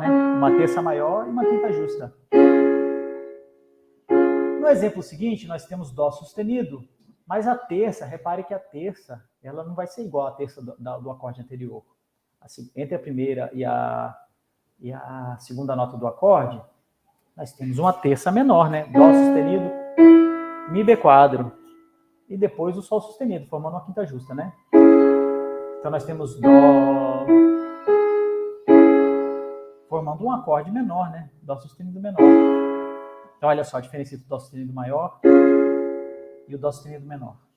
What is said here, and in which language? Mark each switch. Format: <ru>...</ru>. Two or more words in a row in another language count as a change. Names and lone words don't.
<pt>Uma terça maior e uma quinta justa. No exemplo seguinte, nós temos Dó sustenido, mas a terça, repare que a terça, ela não vai ser igual à terça do acorde anterior. Assim, entre a primeira e a segunda nota do acorde, nós temos uma terça menor, né? Dó sustenido, Mi B4, e depois o Sol sustenido, formando uma quinta justa, né? Então, nós temos Dó, formando um acorde menor, né? Dó sustenido menor. Então, olha só a diferença entre o Dó sustenido maior e o Dó sustenido menor.</pt>